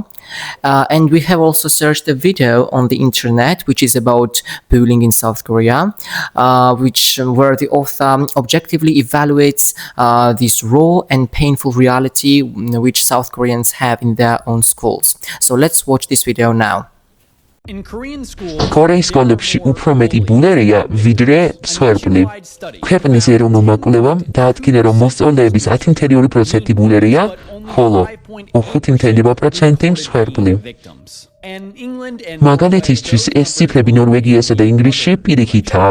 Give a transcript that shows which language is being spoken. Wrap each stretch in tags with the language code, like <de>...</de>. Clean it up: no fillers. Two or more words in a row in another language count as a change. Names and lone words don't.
<en>And we have also searched a video on the internet which is about bullying in South Korea, where the author objectively evaluates this raw and painful reality which South Koreans have in their own schools. So let's watch this video now.</en> <ka>კორეის სკოლებში უფრო მეტი ბულერია, ვიდრე მსხვერპლი. ქვეყნის ეროვნულმა კვლევამ დაადგინა, რომ მოსწავლეების 10.2% ბულერია, ხოლო 5.8% მსხვერპლი. მაგალითისთვის ეს ციფრები ნორვეგიასა და ინგლისში პირიქითაა.</ka>